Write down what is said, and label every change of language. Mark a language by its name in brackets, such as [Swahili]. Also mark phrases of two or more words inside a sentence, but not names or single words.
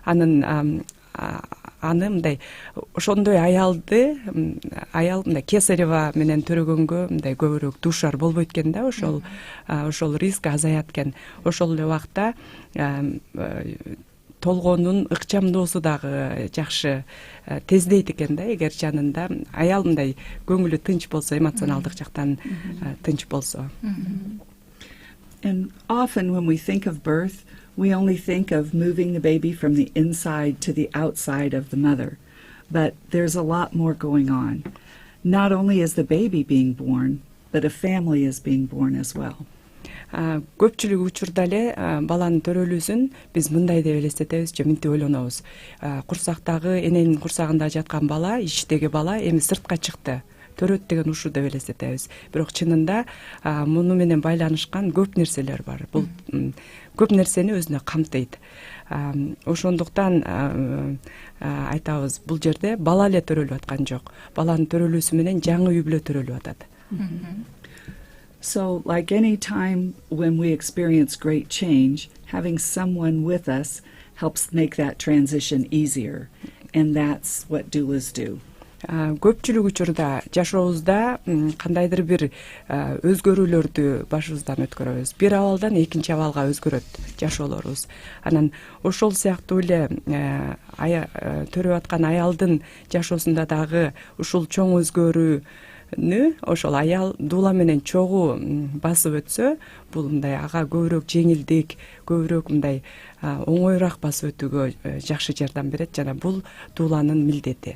[Kyrgyz] аны мындай ошондой аял мындай кесарева менен төрөгөнгө мындай көбүрөөк дуушар болбойт экен да, ошол риск азаят экен. Ошол эле убакта толгоонун ыкчамдоосу дагы жакшы тездейт экен да, эгер жанында аял мындай көңүлү тынч болсо, эмоционалдык жактан тынч болсо. [English] And often when we think of birth, we only think of moving the baby from the inside to the outside of the mother. But there's a lot more going on. Not only is the baby being born, but a family is being born as well. [Kyrgyz] Көпчүлүк учурда эле баланын төрөлүүсүн биз мындай деп элестетебиз же мынтип ойлонобуз. Курсактагы эненин курсагында жаткан бала, ичтеги бала эми сыртка чыкты. Төрөт деген ушу деп элестетебиз. Бирок чынында муну менен байланышкан көп нерселер бар. Бул көп нерсени өзүнө камтыйт. Ошондуктан айтабыз, бул жерде бала эле төрөлүп аткан жок. Баланын төрөлүүсү менен жаңы үй-бүлө төрөлүп атат. [English] So, like any time when we experience great change, having someone with us helps make that transition easier. And that's what doulas do. [Kyrgyz] Көпчүлүк учурда жашообузда кандайдыр бир өзгөрүүлөрдү башыбыздан өткөрөбүз. Бир абалдан экинчи абалга өзгөрөт жашоолорубуз. Анан ошол сыяктуу эле төрөп аткан аялдын жашоосунда дагы ушул чоң өзгөрүүнү ошол аял дуула менен чогуу басып өтсө, бул мындай ага көбүрөөк жеңилдик, көбүрөөк мындай оңоюраак басып өтүүгө жакшы жардам берет жана бул дууланын милдети.